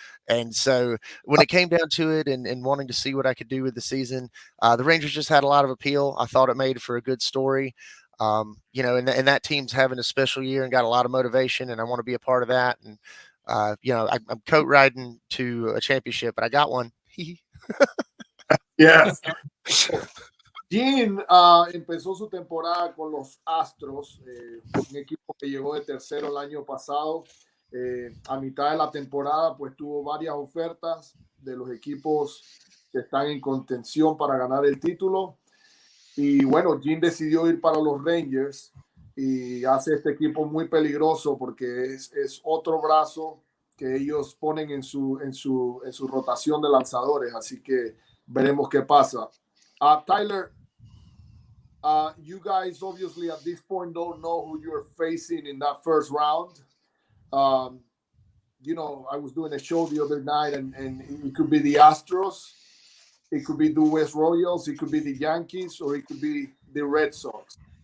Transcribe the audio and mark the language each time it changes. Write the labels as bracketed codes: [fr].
[en] And so when it came down to it, and wanting to see what I could do with the season, the Rangers just had a lot of appeal. I thought it made for a good story. And that team's having a special year and got a lot of motivation, and I want to be a part of that. And, I'm coat riding to a championship, but I got one. Yes. [es] Jean empezó su temporada con los Astros, un equipo que llegó de tercero el año pasado. A mitad de la temporada, pues tuvo varias ofertas de los equipos que están en contención para ganar el título. Y bueno, Jean decidió ir para los Rangers y hace este equipo muy peligroso porque es otro brazo que ellos ponen en su rotación de lanzadores. Así que veremos qué pasa. [en] Tyler, you guys obviously at this point don't know who you're facing in that first round. I was doing a show the other night, and it could be the Astros, it could be the West Royals, it could be the Yankees, or it could be the Red Sox.